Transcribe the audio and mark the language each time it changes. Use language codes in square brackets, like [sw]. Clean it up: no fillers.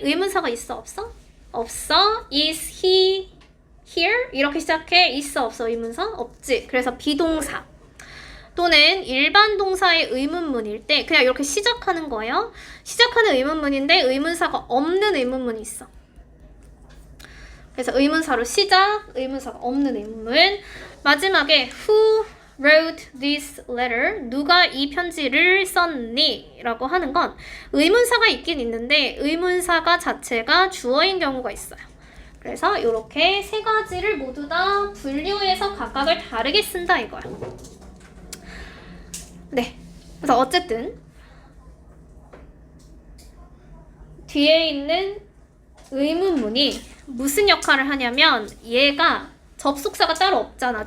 [ko] 의문사가 있어? 없어? 없어. [en] Is he here? [ko] 이렇게 시작해. 있어? 없어? 의문사? 없지. 그래서 비동사 또는 일반 동사의 의문문일 때 그냥 이렇게 시작하는 거예요. 시작하는 의문문인데 의문사가 없는 의문문이 있어. 그래서 의문사로 시작, 의문사가 없는 의문문. [en] 마지막에 Who wrote this letter? [ko] 누가 이 편지를 썼니? 라고 하는 건 의문사가 있긴 있는데 의문사가 자체가 주어인 경우가 있어요. 그래서 이렇게 세 가지를 모두 다 분류해서 각각을 다르게 쓴다 이거야. 네, 그래서 어쨌든 뒤에 있는 의문문이 무슨 역할을 하냐면 얘가 접속사가 따로 없잖아.